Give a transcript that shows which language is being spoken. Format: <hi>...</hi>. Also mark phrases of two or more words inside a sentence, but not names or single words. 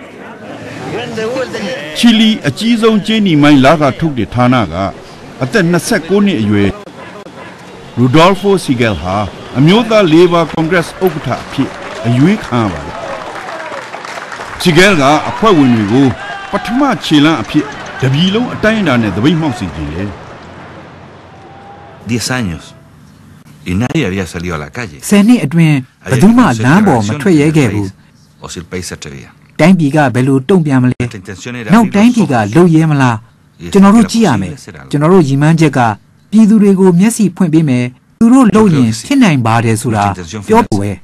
<my>ချီလီအကြီးဆုံးကျင်းနီမိုင်းလကထုတ်တဲ့ဌာနကအသက်29နှစ်အရွယ်ရူဒေါ်ဖိုစီဂယ်ဟာအမျိုးသားလေဘာကွန်ဂရက်ဥက္ကဋ္ဌအဖြစ်အရွေးခံရပါတယ်စီဂယ်ကအဖွဲ့ဝင်တွေကိုပထမခြေလှမ်းအဖြစ်တပြည်လုံးအတိုင်းအတာနဲ့သပိတ်မှောက်စေခြင်းလေ</my> <es>10 años y nadie había salido a la calle</es> <my>10 နှစ်အတွင်းဘယ်သူမှလမ်းပေါ်မထွက်ရဲခဲ့ဘူးတိုင်းပြည်ကဘယ်လိုတုံ့ပြန်မလဲနောက်တိုင်းပြည်ကလုံရဲမလားကျွန်တော်တို့ကြည့်ရမယ်ကျွန်တော်တို့ရည်မှန်းချက်ကပြည်သူတွေကိုမျက်စိဖွင့်ပေးမယ်သူတို့လုပ်ရင်ဖြစ်နိုင်ပါတယ်ဆိုတာပြောပွဲ</my>